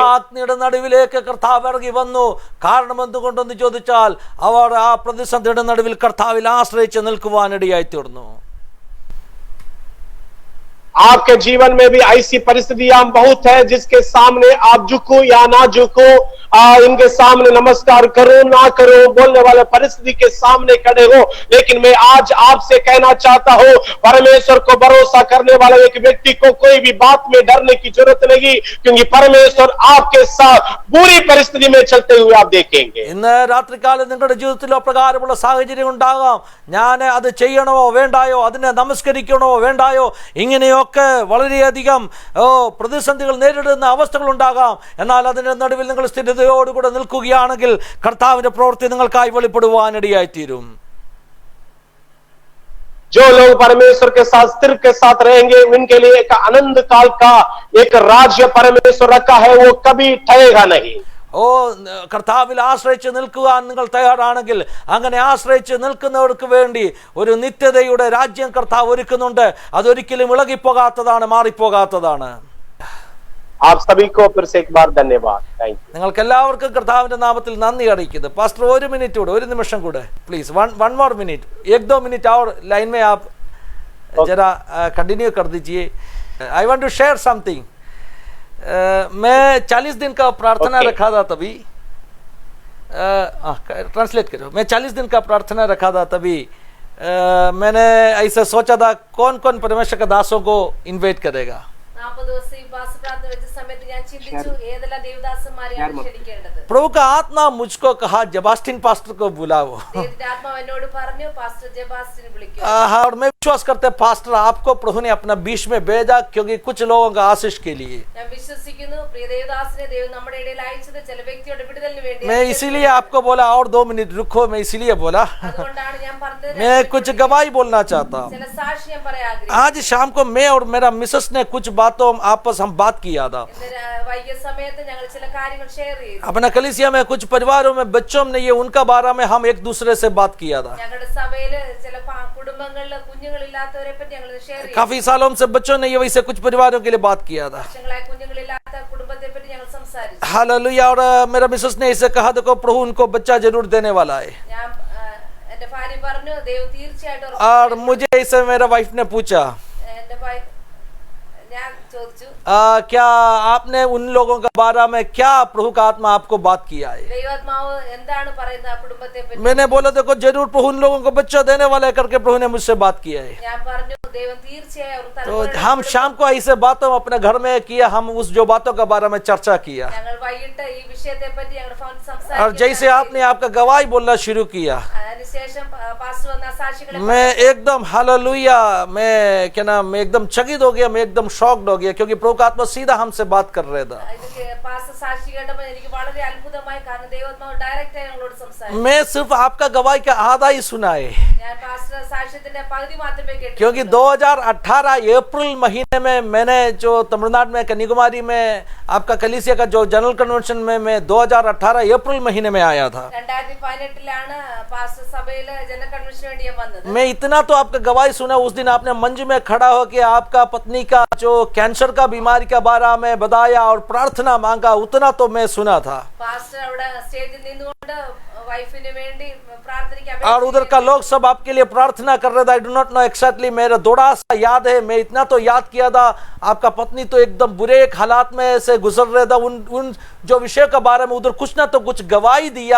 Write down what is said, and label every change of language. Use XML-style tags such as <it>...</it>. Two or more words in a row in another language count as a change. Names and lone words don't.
<ml>അഗ്നിയുടെ നടുവിലേക്ക് കർത്താവ് ഇറങ്ങി വന്നു. കാരണം എന്തുകൊണ്ടെന്ന് ചോദിച്ചാൽ അവർ ആ പ്രതിസന്ധിയുടെ നടുവിൽ കർത്താവിൽ ആശ്രയിച്ച് നിൽക്കുവാനിടയായി തീർന്നു.</ml> <hi>आपके जीवन में भी ऐसी परिस्थितियां बहुत है जिसके सामने आप झुको या ना झुको, इनके सामने नमस्कार करो ना करो, बोलने वाले परिस्थिति के सामने खड़े हो, लेकिन मैं आज आपसे कहना चाहता हूं, परमेश्वर को भरोसा करने वाले एक व्यक्ति को कोई भी बात में डरने की जरूरत नहीं, क्योंकि परमेश्वर आपके साथ बुरी परिस्थिति में चलते हुए आप देखेंगे.</hi> <ml>ഇന്ന് രാത്രികാലം നിങ്ങളുടെ ജീവിതത്തിൽ അപ്രകാരമുള്ള സാഹചര്യം ഉണ്ടാകാം. ഞാൻ അത് ചെയ്യണമോ വേണ്ടായോ, അതിനെ നമസ്കരിക്കണമോ വേണ്ടായോ, ഇങ്ങനെയൊക്കെ വളരെയധികം പ്രതിസന്ധികൾ നേരിടുന്ന അവസ്ഥകൾ ഉണ്ടാകാം. എന്നാൽ അതിന്റെ നടുവിൽ നിങ്ങൾ സ്ഥിരതയോടുകൂടെ നിൽക്കുകയാണെങ്കിൽ കർത്താവിന്റെ പ്രവൃത്തി നിങ്ങൾക്കായി വെളിപ്പെടുവാനിടയായി തീരും.</ml> <hi>जो लोग परमेश्वर के साथ स्थिर के साथ रहेंगे, उनके लिए एक आनंद काल का एक राज्य परमेश्वर रखा है, वो कभी ठहेगा नहीं.</hi> <ml>ഓ കർത്താവിൽ ആശ്രയിച്ച് നിൽക്കുവാൻ നിങ്ങൾ തയ്യാറാണെങ്കിൽ അങ്ങനെ ആശ്രയിച്ച് നിൽക്കുന്നവർക്ക് വേണ്ടി ഒരു നിത്യതയുടെ രാജ്യം കർത്താവ് ഒരുക്കുന്നുണ്ട്. അതൊരിക്കലും ഇളകിപ്പോകാത്തതാണ്, മാറിപ്പോകാത്തതാണ്.</ml> <hi>आप सभी को फिर से एक बार धन्यवाद.</hi> <en>Thank you.</en> <ml>നിങ്ങൾക്ക് എല്ലാവർക്കും കർത്താവിന്റെ നാമത്തിൽ നന്ദി അറിയിക്കുന്നു. പാസ്റ്റർ ഒരു മിനിറ്റ് കൂടെ, ഒരു നിമിഷം കൂടെ പ്ലീസ്,</ml> <en>one more minute,</en> <hi>1-2 मिनट और लाइन में आप जरा कंटिन्यू कर दीजिए.</hi> <en>I want to share something.</en> <hi>मैं 40 दिन का प्रार्थना रखा था तभी, ट्रांसलेट करो. मैं 40 दिन का प्रार्थना रखा था तभी मैंने ऐसा सोचा था कौन कौन परमेश्वर के दासों को इन्वाइट करेगा.</hi> <ml>40 ദിവസം ഈ പ്രാർത്ഥന വെച്ച സമയത്ത് ഞാൻ ചിന്തിച്ചു ഏതെല്ലാം ദേവദാസന്മാരെയാണ് ക്ഷണിക്കേണ്ടത്.</ml> <hi>प्रभु का आत्मा मुझको कहा जबास्टिन पास्टर को बुलाओ.</hi> <ml>ദൈവത്തിന്റെ ആത്മാവ് എന്നോട് പറഞ്ഞു പാസ്റ്റർ ജബാസ്റ്റിനെ വിളിക്കൂ.</ml> <hi>हाँ, और मैं विश्वास करते पास्टर आपको प्रभु ने अपना बीच में भेजा, क्योंकि कुछ लोगों का आशीष के लिए.</hi> <ml>ഞാൻ വിശ്വസിക്കുന്നു പ്രിയ ദേവദാസനെ ദൈവം നമ്മുടെ ഇടയിൽ അയച്ചത് ചില വ്യക്തിയുടെ വിടുതലിന് വേണ്ടി.</ml> <hi>मैं इसीलिए आपको बोला और 2 मिनट रुको, मैं इसीलिए बोला.</hi> <ml>അതുകൊണ്ടാണ് ഞാൻ പറഞ്ഞത്</ml> <hi>मैं कुछ गवाही बोलना चाहता हूँ.</hi> <ml>ചില സാക്ഷ്യം പറയാൻ ആഗ്രഹിക്കുന്നു.</ml> <hi>आज शाम को मैं और मेरा मिसेस ने कुछ बातों आपस हम बात किया था।</hi> <ml>ഇന്ന് വൈകിയ സമയത്ത് ഞങ്ങൾ ചില കാര്യങ്ങൾ ഷെയർ ചെയ്തു.</ml> <hi>अपना कलीसिया में कुछ परिवारों में बच्चों में ये उनका बारे में हम एक दूसरे से बात किया था।</hi> <ml>ഞങ്ങളുടെ സഭയില് ചില കുടുംബങ്ങളിൽ കുഞ്ഞുങ്ങളില്ലാത്തവരെ പറ്റി ഞങ്ങൾ ഷെയർ ചെയ്തു.</ml> <hi>काफी सालों से बच्चों ने ये वैसे कुछ परिवारों के लिए बात किया था।</hi> <ml>വർഷങ്ങളായി കുഞ്ഞുങ്ങളില്ലാത്ത കുടുംബത്തെ പറ്റി ഞങ്ങൾ സംസാരിച്ചു.</ml> <hi>हालेलुया। और मेरा मिसेस ने इसे कहा, देखो प्रभु उनको बच्चा जरूर देने वाला है।</hi> <ml>ഞാൻ എന്റെ ഭാര്യ പറഞ്ഞു ദൈവം തീർച്ചയായിട്ടും.</ml> <hi>और मुझे इसे मेरा वाइफ ने पूछा,</hi> <ml>എന്റെ ഭാര്യ ഞാൻ ചോദിച്ചു,</ml> <hi>क्या आपने उन लोगों के बारे में क्या प्रभु का आत्मा आपको बात किया है?</hi> <ml>ദൈവാത്മാവ് എന്താണ് പറയുന്നത് ആ കുടുംബത്തെ പറ്റി?</ml> <hi>मैंने बोला, देखो जरूर प्रभु उन लोगों को बच्चा देने वाला है करके प्रभु ने मुझसे बात किया है।</hi> <ml>ഞാൻ പറഞ്ഞു ദൈവം തീർച്ചയായും</ml> <hi>तो हम शाम को ऐसे बातों अपने घर में किया, हम उस जो बातों के बारे में चर्चा किया।</hi> <ml>ഞങ്ങൾ വൈകിട്ട് ഈ വിഷയത്തെ പറ്റി ഞങ്ങളുടെ ഫോണിൽ</ml> <hi>और</hi> <ml>സംസാരിച്ചു.</ml> <hi>जैसे आपने आपका गवाही बोलना शुरू किया,</hi> <ml>അതിനുശേഷം പാസ്റ്റർ വന്ന സാക്ഷികളെ</ml> <hi>मैं एकदम हालेलुया, मैं क्या नाम, मैं एकदम चकित हो गया, मैं एकदम शॉक्ड हो गया, क्योंकि प्रभु का आत्मा सीधा हमसे बात कर रहा था।</hi> <ml>ഇതൊക്കെ പാസ്റ്റർ സാക്ഷി കേട്ടപ്പോൾ എനിക്ക് വളരെ അത്ഭുതമായി. കാരണം ദൈവാത്മാവ് ഡയറക്റ്റ് ആയി ഞങ്ങളോട് സംസാരിച്ചു.</ml> <hi>मैं सिर्फ आपका गवाही का आधा ही सुना है,</hi> <ml>ഞാൻ പാസ്റ്റർ സാക്ഷ്യത്തിന്റെ പകുതി മാത്രമേ കേട്ടു.</ml> <hi>क्योंकि 2018 अप्रैल महीने में मैंने जो तमिलनाडु में कन्याकुमारी में आपका कलीसिया का जो</hi> <en>General Convention</en> <hi>में मैं 2018 अप्रैल महीने में आया था।</hi> <ml>2018 പാസ്റ്റർ സഭയിലെ</ml> <en>General Convention</en> <ml>വേണ്ടി ഞാൻ വന്നത്.</ml> <hi>मैं इतना तो आपका गवाही सुना, उस दिन आपने मंच में खड़ा होकर आपका पत्नी का जो कैंसर का बीमारी का बारे में बताया और प्रार्थना मांगा, उतना तो मैं सुना था।</hi> <ml>പാസ്റ്റർ അവിടെ സ്റ്റേജിൽ നിന്നുകൊണ്ട് വൈഫിന് വേണ്ടി പ്രാർത്ഥനയ്ക്ക്</ml> <hi>और उधर का लोग सब आपके लिए प्रार्थना कर रहे थे।</hi> <en>I do not know exactly,</en> <hi>मेरा थोड़ा सा याद है, मैं इतना तो याद किया था, आपका पत्नी तो एकदम बुरे एक हालात में से गुजर रहे था। उन जो विषय के बारे में उधर कुछ ना तो कुछ गवाही दिया।</hi>